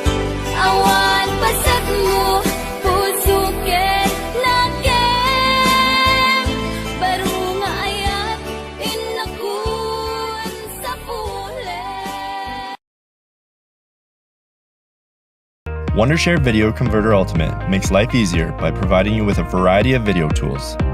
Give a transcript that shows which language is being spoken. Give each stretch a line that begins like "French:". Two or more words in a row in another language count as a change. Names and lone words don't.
Iloko: Awan pasag mo, puso ket nagem. Baro nga ayat, inakun sa pulen.
English: Wondershare Video Converter Ultimate makes life easier by providing you with a variety of video tools.